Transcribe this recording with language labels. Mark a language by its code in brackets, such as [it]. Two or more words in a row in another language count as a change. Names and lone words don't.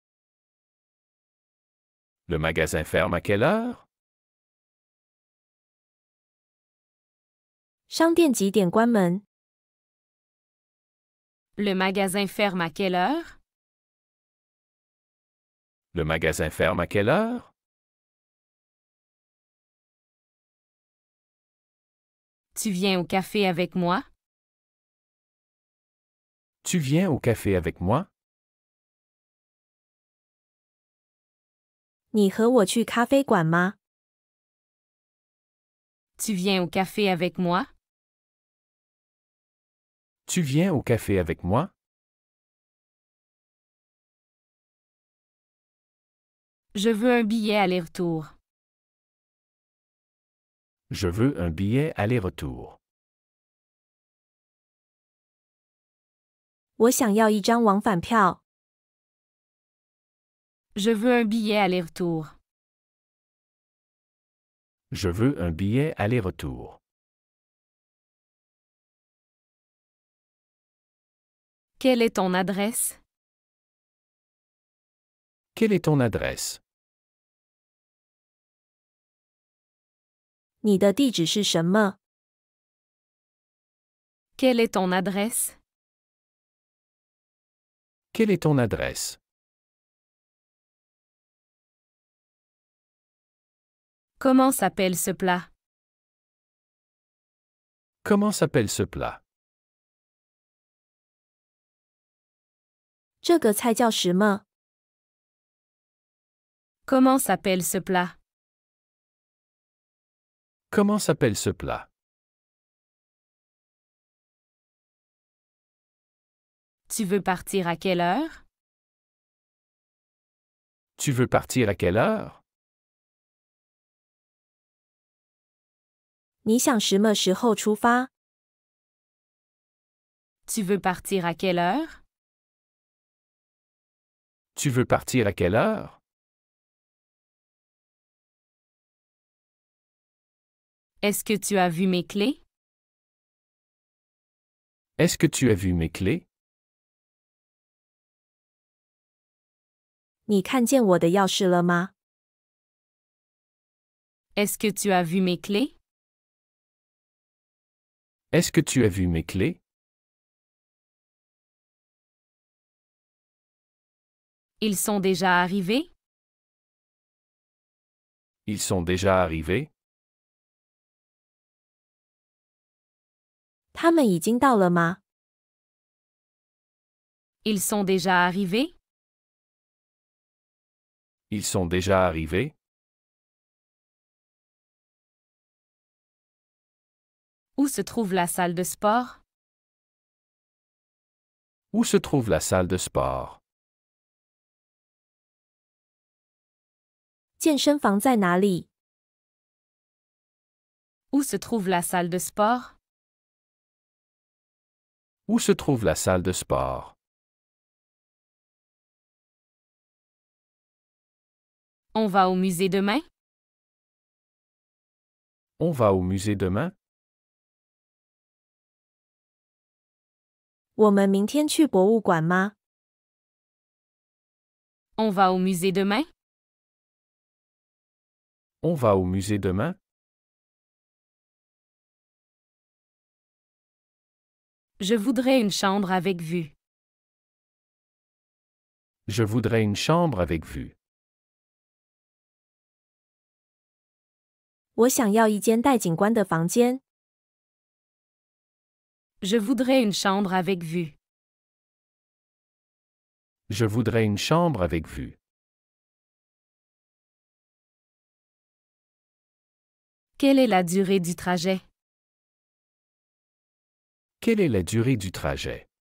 [fr] Le magasin ferme à quelle heure? [zh] 商店几点关门？ [fr] Le magasin ferme à quelle heure? Le magasin ferme à quelle heure? Tu viens au café avec moi? Tu viens au café avec moi? [zh] 你和我去咖啡馆吗？ [fr] Tu viens au café avec moi? Tu viens au café avec moi? Je veux un billet aller-retour. Je veux un billet aller-retour. [zh] 我想要一张往返票。 [fr] Je veux un billet aller-retour. Je veux un billet aller-retour. Quelle est ton adresse? Quelle est ton adresse? [zh] 你的地址是什么？ [fr] Quelle est ton adresse? Quelle est ton adresse? Comment s'appelle ce plat? Comment s'appelle ce plat? [zh] 这个菜叫什么？ [fr] Comment s'appelle ce plat? Comment s'appelle ce plat? Tu veux partir à quelle heure? Tu veux partir à quelle heure? [zh] 你想什么时候出发？ [fr] Tu veux partir à quelle heure? Tu veux partir à quelle heure? Est-ce que tu as vu mes clés? Est-ce que tu as vu mes clés? [zh] 你看见我的钥匙了吗？ [fr] Est-ce que tu as vu mes clés? Est-ce que tu as vu mes clés? Ils sont déjà arrivés? Ils sont déjà arrivés? [zh] 他们已经到了吗？ [fr] Ils sont déjà arrivés? Ils sont déjà arrivés? Où se trouve la salle de sport? Où se trouve la salle de sport? [zh] 健身房在哪里？ [fr] Où se trouve la salle de sport? Où se trouve la salle de sport? On va au musée demain? On va au musée demain? [zh] 我们明天去博物馆吗？ [fr] On va au musée demain? On va au musée demain? Je voudrais une chambre avec vue. Je voudrais une chambre avec vue. [zh] 我想要一间带景观的房间。 [fr] Je voudrais une chambre avec vue. Je voudrais une chambre avec vue. Quelle est la durée du trajet? Quelle est la durée du trajet?